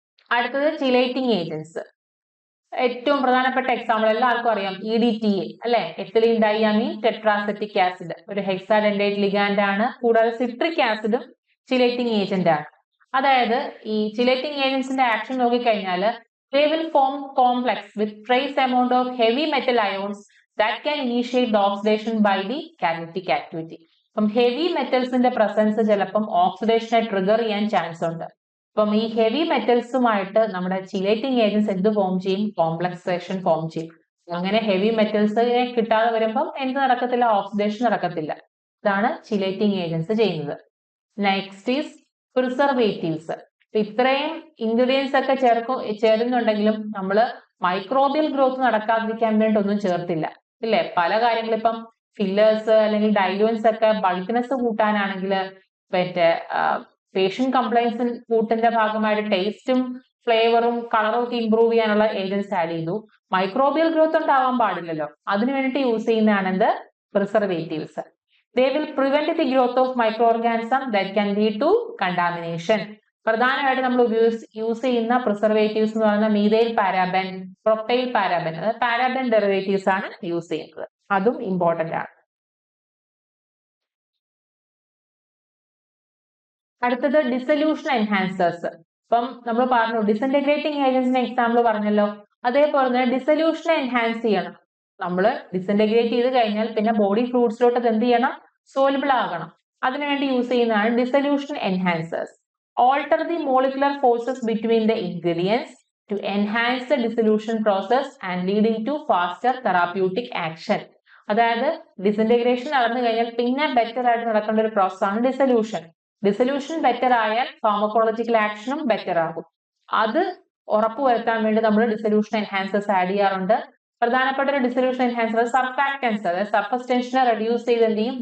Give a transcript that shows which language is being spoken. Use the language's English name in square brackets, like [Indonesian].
[Malayalam] അടുത്തത് ചിലേറ്റിംഗ് ഏജൻസ്. ഏറ്റവും പ്രധാനപ്പെട്ട എക്സാമ്പിൾ എല്ലാവർക്കും അറിയാം EDTA അല്ലെ, എത്തിലീൻ ഡൈഅമീൻ ടെട്രാസെറ്റിക് ആസിഡ് ഒരു ഹെക്സാഡെൻഡേറ്റ് ലിഗാൻഡ് ആണ്. കൂടാതെ സിട്രിക് ആസിഡും ചിലേറ്റിംഗ് ഏജന്റ് ആണ്. അതായത് ഈ ചിലേറ്റിംഗ് ഏജന്റ്സിന്റെ ആക്ഷൻ നോക്കിക്കഴിഞ്ഞാൽ [English] they will form complex with trace amount of heavy metal ions that can initiate the oxidation by the catalytic activity. [Malayalam] അപ്പം ഹെവി മെറ്റൽസിന്റെ പ്രസൻസ് ചിലപ്പം ഓക്സിഡേഷനെ ട്രിഗർ ചെയ്യാൻ ചാൻസ് ഉണ്ട്. അപ്പം ഈ ഹെവി മെറ്റൽസുമായിട്ട് നമ്മുടെ ചിലേറ്റിംഗ് ഏജൻസ് എന്ത് ഫോം ചെയ്യും? കോംപ്ലക്സേഷൻ ഫോം ചെയ്യും. അങ്ങനെ ഹെവി മെറ്റൽസിനെ കിട്ടാതെ വരുമ്പം എന്ത് നടക്കത്തില്ല? ഓക്സിഡേഷൻ നടക്കത്തില്ല. ഇതാണ് ചിലേറ്റിംഗ് ഏജൻസ് ചെയ്യുന്നത്. [English] Next is preservatives. [Malayalam] ഇത്രയും ഇൻഗ്രീഡിയൻസ് ഒക്കെ ചേരുന്നുണ്ടെങ്കിലും നമ്മൾ മൈക്രോബിയൽ ഗ്രോത്ത് നടക്കാതിരിക്കാൻ വേണ്ടി ഒന്നും ചേർത്തില്ല, ഇല്ലേ? പല കാര്യങ്ങളും ഇപ്പം ഫില്ലേഴ്സ് അല്ലെങ്കിൽ ഡൈലൂൻസ് ഒക്കെ ബൾക്ക്നെസ് കൂട്ടാനാണെങ്കിൽ മറ്റേ പേഷ്യൻ കംപ്ലൈൻസ് കൂട്ടിന്റെ ഭാഗമായിട്ട് ടേസ്റ്റും ഫ്ലേവറും കളറും ഒക്കെ ഇംപ്രൂവ് ചെയ്യാനുള്ള ഏജൻസ് ആഡ് ചെയ്തു. മൈക്രോബിയൽ ഗ്രോത്ത് ഉണ്ടാവാൻ പാടില്ലല്ലോ, അതിനു വേണ്ടിയിട്ട് യൂസ് ചെയ്യുന്നതാണ് എന്ത്? Preservatives. [English] They will prevent the growth of microorganisms that can lead to contamination. [Malayalam] പ്രധാനമായിട്ട് നമ്മൾ യൂസ് ചെയ്യുന്ന പ്രിസർവേറ്റീവ്സ് എന്ന് പറയുന്ന മീഥൈൽ പാരാബൻ, പ്രൊപ്പൈൽ പാരാബൻ, അതായത് പാരാബൻ ഡെറിവേറ്റീവ്സ് ആണ് യൂസ് ചെയ്യുന്നത്. അതും ഇമ്പോർട്ടന്റ് ആണ്. അടുത്തത് ഡിസൊല്യൂഷൻ എൻഹാൻസേഴ്സ്. ഇപ്പം നമ്മൾ പറഞ്ഞു ഡിസിന്റഗ്രേറ്റിംഗ് ഏജൻസിന്റെ എക്സാമ്പിൾ പറഞ്ഞല്ലോ, അതേപോലെ തന്നെ ഡിസൊല്യൂഷനെ എൻഹാൻസ് ചെയ്യണം. നമ്മൾ ഡിസിന്റഗ്രേറ്റ് ചെയ്ത് കഴിഞ്ഞാൽ പിന്നെ ബോഡി ഫ്ലൂയിഡ്സിലോട്ട് അത് എന്ത് ചെയ്യണം? സോലുബിൾ ആകണം. അതിനുവേണ്ടി യൂസ് ചെയ്യുന്നതാണ് dissolution enhancers. [English] Alter the molecular forces between the ingredients to enhance the dissolution process and leading to faster therapeutic action. [Malayalam] അതായത് ഡിസിന്റഗ്രേഷൻ നടന്നു കഴിഞ്ഞാൽ പിന്നെ ബെറ്റർ ആയിട്ട് നടക്കേണ്ട ഒരു പ്രോസസ് ആണ് ഡിസൊല്യൂഷൻ. ഡിസൊല്യൂഷൻ ബെറ്റർ ആയാൽ ഫാർമക്കോളജിക്കൽ ആക്ഷനും ബെറ്റർ ആകും. അത് ഉറപ്പുവരുത്താൻ വേണ്ടി നമ്മൾ ഡിസൊല്യൂഷൻ എൻഹാൻസേഴ്സ് ആഡ് ചെയ്യാറുണ്ട്. പ്രധാനപ്പെട്ട ഒരു ഡിസൊല്യൂഷൻ എൻഹാൻസർ സർഫാക്റ്റൻസ്, അതായത് സർഫസ് ടെൻഷനെ റെഡ്യൂസ് ചെയ്ത് എന്ത് ചെയ്യും?